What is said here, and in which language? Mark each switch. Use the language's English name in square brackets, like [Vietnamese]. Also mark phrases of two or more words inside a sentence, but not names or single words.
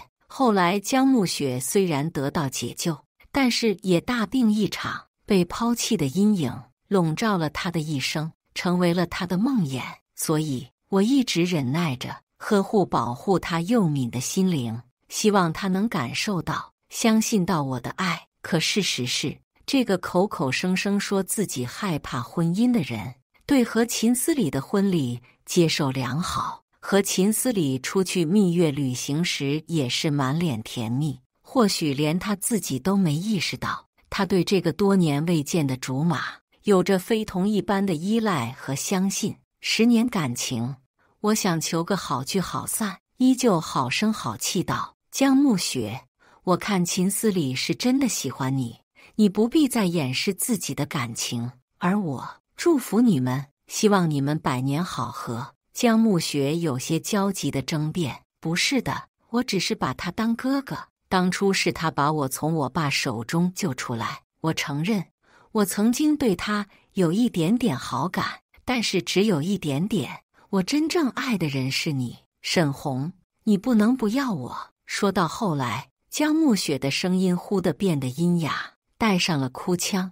[Chinese] 後來江暮雪雖然得到解救，但是也大病一場，被拋棄的陰影籠罩了她的一生，成為了她的夢魘。所以我一直忍耐着，呵護保護她幼敏的心靈，希望她能感受到、相信到我的愛。可事實是，這個口口聲聲說自己害怕婚姻的人，對和秦思禮的婚禮接受良好，和秦思禮出去蜜月旅行時也是滿臉甜蜜。或許連他自己都沒意識到，他對這個多年未見的竹馬有着非同一般的依賴和相信。10年感情，我想求個好聚好散，依舊好聲好氣道：“江暮雪，我看秦思禮是真的喜歡你，你不必再掩飾自己的感情，而我祝福你們，希望你們百年好合。” 江暮雪有些焦急地爭辯：“不是的，我只是把他當哥哥，當初是他把我從我爸手中救出來，我承認，我曾經對他有一點點好感，但是只有一點點。我真正愛的人是你，沈紅，你不能不要我。” 說到後來，江暮雪的聲音忽地變得陰啞，帶上了哭腔。